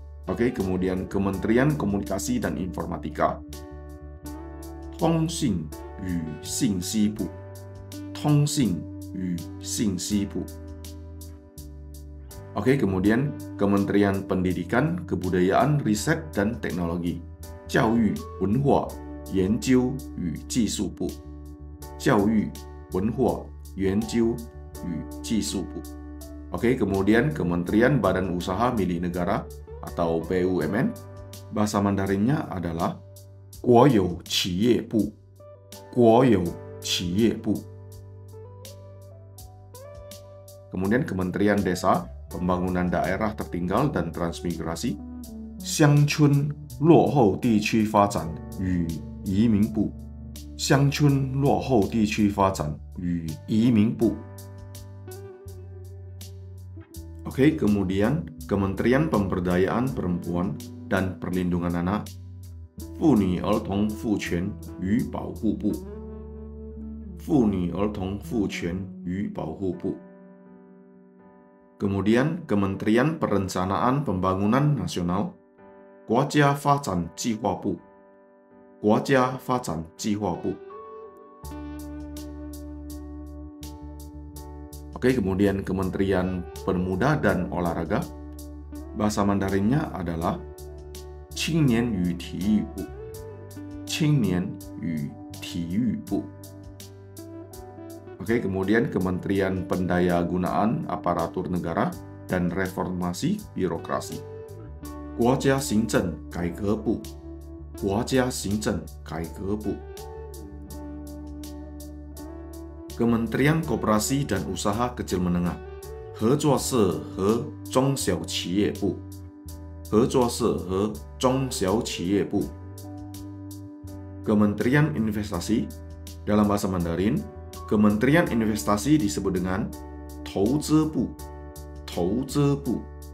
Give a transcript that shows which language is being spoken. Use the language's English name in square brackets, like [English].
[Indonesian] Oke, kemudian Kementerian Komunikasi dan Informatika [Chinese] Tongxin yu Xinxibu. Tongxin yu Xinxibu. [Indonesian] Oke, kemudian Kementerian Pendidikan, Kebudayaan, Riset dan Teknologi [Chinese] 教育文化研究与技术部。教育文化研究与技术部。 [Indonesian] Oke, kemudian Kementerian Badan Usaha Milik Negara atau BUMN. Bahasa Mandarinnya adalah [Chinese] Guoyou Qiyiebu. Guoyou Qiyiebu. [Indonesian] Kemudian Kementerian Desa, Pembangunan Daerah Tertinggal dan Transmigrasi [Chinese] 乡村落后地区发展与移民部。乡村落后地区发展与移民部。 [Indonesian] Oke, kemudian Kementerian Pemberdayaan Perempuan dan Perlindungan Anak, [Chinese] 妇女儿童妇权与保护部，妇女儿童妇权与保护部。 [Indonesian] Kemudian Kementerian Perencanaan Pembangunan Nasional, [Chinese] 国家发展计划部，国家发展计划部。 [Indonesian] Oke, kemudian Kementerian Pemuda dan Olahraga, bahasa Mandarinnya adalah [Chinese] 青年与体育部，青年与体育部。 [Indonesian] Oke, kemudian Kementerian Pendayagunaan Aparatur Negara dan Reformasi Birokrasi, [Chinese] 国家行政改革部，国家行政改革部。 [Indonesian] Kementerian Koperasi dan Usaha Kecil Menengah, [Chinese] 合作社和中小企业部，合作社和中小企业部。 [Indonesian] Kementerian Investasi, dalam bahasa Mandarin, Kementerian Investasi disebut dengan [Chinese] 投资部，投资部。